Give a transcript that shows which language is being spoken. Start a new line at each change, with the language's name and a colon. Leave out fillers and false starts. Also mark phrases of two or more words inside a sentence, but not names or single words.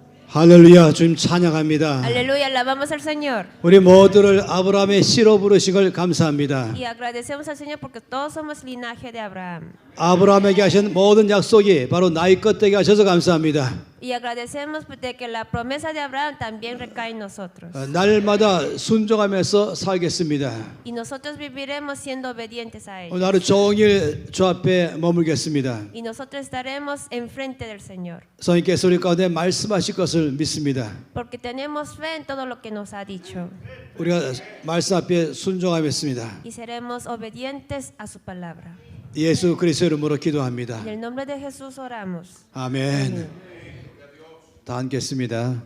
Korean: 할렐루야, 주님 찬양합니다.
Spanish: Aleluya, alabamos al Señor.
Korean: 우리 모두를 아브라함의 씨로 부르신 걸 감사합니다.
Spanish: Y agradecemos al Señor porque todos somos linaje de Abraham.
Korean: 아브라함에게 하신 모든 약속이 바로 나의 것 되게 하셔서 감사합니다.
Spanish: Y agradecemos de que la promesa de Abraham también recae en nosotros.
Korean: 날마다 순종하면서 살겠습니다.
Spanish: Y nosotros viviremos siendo obedientes a
Korean: 오늘
Spanish: Él.
Korean: 하루 종일 주 앞에 머물겠습니다.
Spanish: Y nosotros estaremos enfrente del Señor.
Korean: 성령께서 우리 가운데 말씀하실 것을 믿습니다.
Spanish: Porque tenemos fe en todo lo que nos ha dicho.
Korean: 우리가 말씀 앞에 순종하겠습니다.
Spanish: Y seremos obedientes a su palabra.
Korean: 예수 그리스도 이름으로 기도합니다.
Spanish: En el nombre de Jesús oramos.
Korean: 아멘. 다 앉겠습니다.